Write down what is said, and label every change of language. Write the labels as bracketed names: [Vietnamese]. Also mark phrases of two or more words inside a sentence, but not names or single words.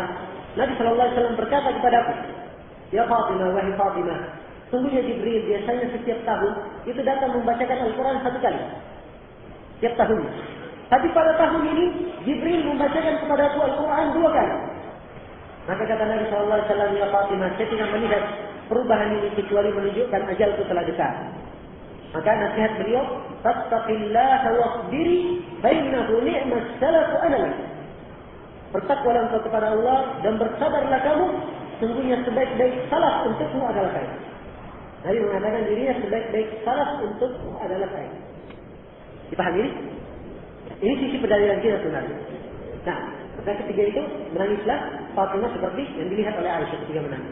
[Indonesian] Nabi SAW berkata kepadaku, ya Fatimah, wahai Fatimah, sungguhnya Jibril biasanya setiap tahun itu datang membacakan Al-Quran satu kali. Setiap tahun. Tapi pada tahun ini Jibril membacakan kepadaku Al-Quran 2 kali. Maka kata Nabi SAW, ya Fatimah, saya tidak melihat perubahan ini kecuali menunjukkan ajalku telah dekat. Maka nasihat beliau, [Arabic] فاتقي الله واصبري بينه نعم السلف أنا لك. [Indonesian] Bertakwalah engkau kepada Allah dan bersabarlah kamu, sungguhnya sebaik-baik salaf untukmu adalah saya. Nabi mengatakan dirinya sebaik-baik salaf untuk adalah saya. Dipahami ini? Ini sisi pendalilan kita sebenarnya. Nah, maka ketiga itu menangislah Fatimah seperti yang dilihat oleh Aisyah ketika menangis.